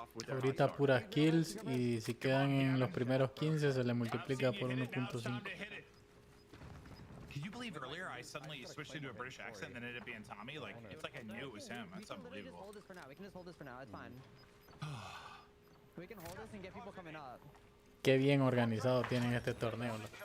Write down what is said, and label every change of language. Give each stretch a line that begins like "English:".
Spanish: Ahorita puras kills. Y si quedan en los primeros 15, se le multiplica por 1.5.
English: Can you believe earlier I suddenly switched into a British accent and then ended up being Tommy? Like, it's like I knew it was him. That's unbelievable. We can just hold this for now. It's fine. We can hold this and get people coming up.
Spanish: Qué bien organizado tienen este torneo.